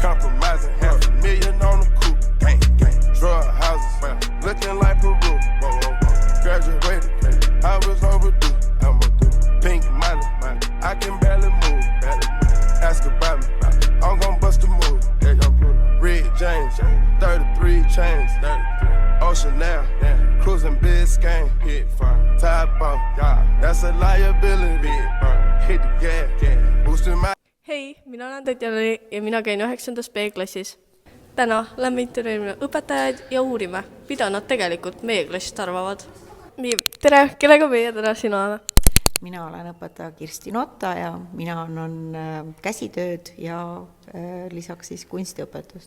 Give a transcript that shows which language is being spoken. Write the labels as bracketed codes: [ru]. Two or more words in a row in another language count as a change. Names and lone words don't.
[en] compromising, $500,000 on the coupe, drug houses, looking like Peru, graduated, I was overdue, pink money, I can barely move, ask about me, I'm gon' bust a move, Red James, 33 chains, Ocean now, cruising Biscayne, hit fire, top off, that's a liability, hit the gas, boosting my. [et] Hei, mina olen Tatjana ja mina käin 9. B-klassis. Täna lähme intervjuime õpetajad ja uurime, mida nad tegelikult meie klassist arvavad. Nii, tere, kellega meie täna sina oleme? Mina olen õpetaja Kirsti Notta ja mina annan käsitööd ja lisaks siis kunstiõpetust.